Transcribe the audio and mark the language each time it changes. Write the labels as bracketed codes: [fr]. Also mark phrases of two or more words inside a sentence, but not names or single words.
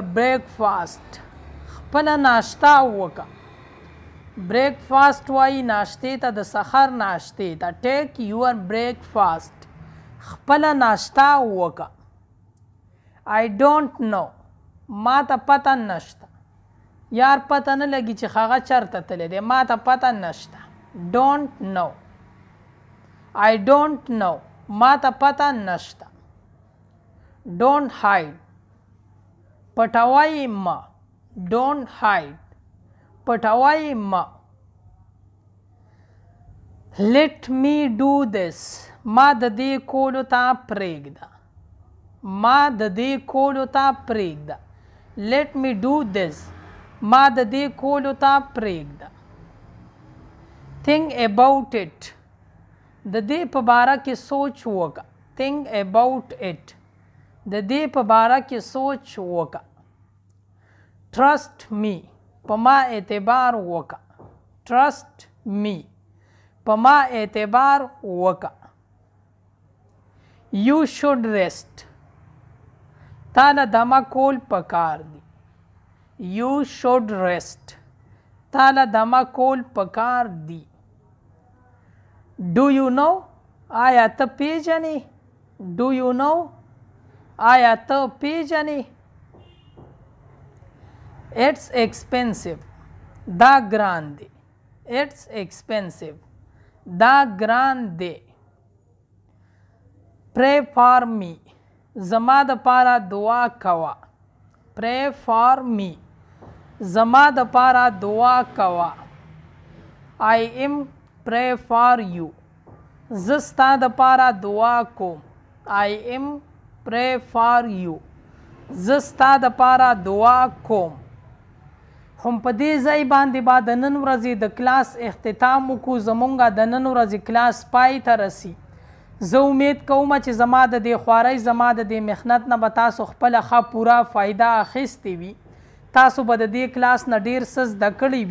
[ps] breakfast خپله ناشته وکړه breakfast وایي ناشتې ته د سحر ناشتې ته take [en] your breakfast [ps] خپله ناشته وکړه [en] I don't know [ps] ما ته پته نشته یار پته نه لګي چې هغه چرته تللی دی ما ته پته نشته [en] don't know I don't know [ps] ما ته پته نشته [en] don't hide [ps] پټوای ما [en] don't hide [ps] پټوای ما [en] let me do this [ps] ما د دې کولو ته پرېږده ما د دې کولو ته پرېږده [en] let me do [ps] this ما د دې کولو ته پرېږده [en] think about it [ps] د دې په باره کې سوچ وکړه [en] think about it [ps] د دې په باره کې سوچ وکړه [en] trust me [ps] په ما اعتبار وکړه [en] trust me [ps] په ما اعتبار وکړه [en] you should rest [ps] تا له دمه کول پکار دی [en] you should rest [ps] تا له دمه کول پکار دی [en] do you know [ps] آیا ته پیژنې [en] do you know [ps] آیا ته پیژنې [en] it's expensive [ps] دا ګران دی [en] it's expensive [ps] دا ګران دی [en] pray for me [ps] زما د پاره دعا کوه [en] pray for me [ps] زما د پاره دعا کوه [en] I am pray for you [ps] زه ستا د پاره دعا کوم [en] I am pray for you [ps] زه ستا د پاره دعا کوم هم په دې ځای باندې به د نن ورځې د کلاس اختتام وکړو زمونږ د نن ورځې کلاس پای ته رسي زه امید کوم چې زما د دې خوارۍ زما د دې محنت نه به تاسو خپله ښه پوره فایده اخیستې وي تاسو به د دې کلاس نه ډېر څه زده